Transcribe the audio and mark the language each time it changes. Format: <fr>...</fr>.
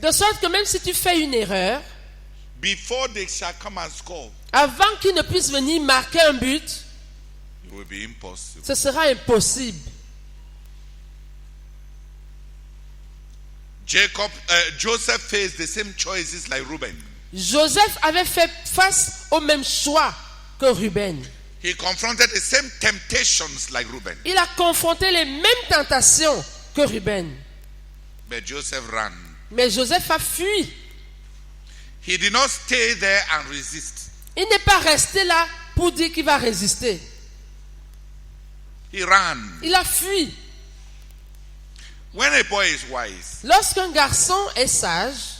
<fr>De sorte que même si tu fais une erreur,</fr> <en>before they shall come and score,</en> <fr>avant qu'ils ne puissent venir marquer un but,</fr> <en>you will be impossible.</en> <fr>Ce sera impossible.</fr> <en>Joseph faced the same choices like Reuben.</en> <fr>Joseph avait fait face au même choix que Ruben.</fr> <en>He confronted the same temptations like Reuben.</en> <fr>Il a confronté les mêmes tentations que Ruben.</fr> <en>But Joseph ran.</en> <fr>Mais Joseph a fui.</fr> <en>He did not stay there and resist.</en> <fr>Il n'est pas resté là pour dire qu'il va résister.</fr> <en>He ran.</en> <fr>Il a fui.</fr> <en>When a boy is wise,</en> <fr>Lorsqu'un garçon est sage,</fr>